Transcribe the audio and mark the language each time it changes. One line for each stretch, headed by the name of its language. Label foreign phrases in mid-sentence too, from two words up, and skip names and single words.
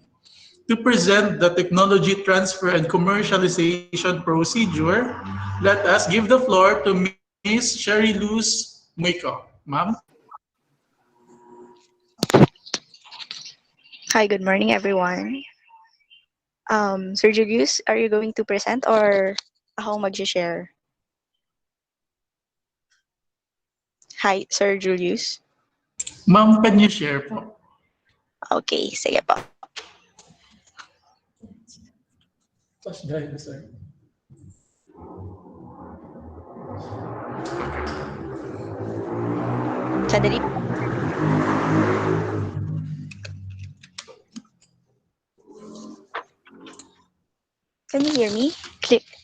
English: To present the technology transfer and commercialization procedure, let us give the floor to Ms. Sherry Luz Muico. Ma'am? Hi, good morning, everyone. Sir Julius, are you going to present or
Filipino: ako mag-share?
English: Hi, Sir Julius. Ma'am, can you share po?
Filipino: Okay, sige po.
English: Flash drive, sir.
Filipino: Sandali.
English: Can you hear me? Click.